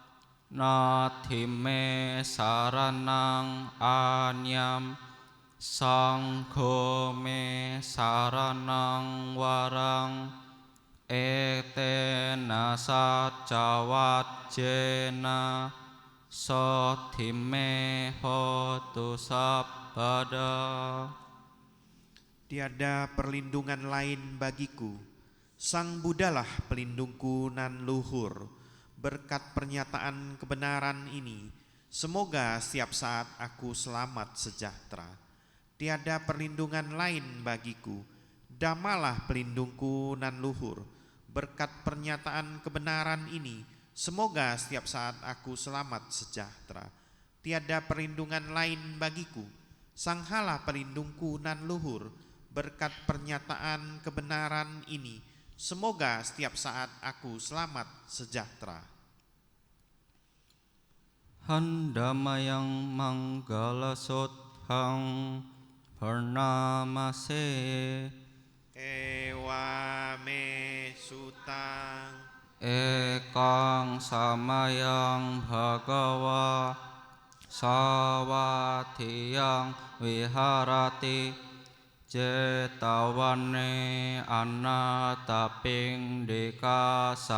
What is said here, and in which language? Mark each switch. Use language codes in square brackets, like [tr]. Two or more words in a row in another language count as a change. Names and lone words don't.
[pi] Natime Saranang Anyam Sangho me Saranang Warang Etena Satcawajjena Sothime Hotu Sabbada. [id] Tiada perlindungan lain bagiku. Sang Buddhalah pelindungku nan luhur. Berkat pernyataan kebenaran ini, semoga setiap saat aku selamat sejahtera. Tiada perlindungan lain bagiku. Dhammalah pelindungku nan luhur. Berkat pernyataan kebenaran ini, semoga setiap saat aku selamat sejahtera. Tiada perlindungan lain bagiku. Sanghalah pelindungku nan luhur. Berkat pernyataan kebenaran ini, semoga setiap saat aku selamat sejahtera. [pi] Handamayang Manggala Sothang Pranamase Ewa me sutang Ekang Samayang Bhagawa Sawadhiyang Viharati Cetawane Anataping Deka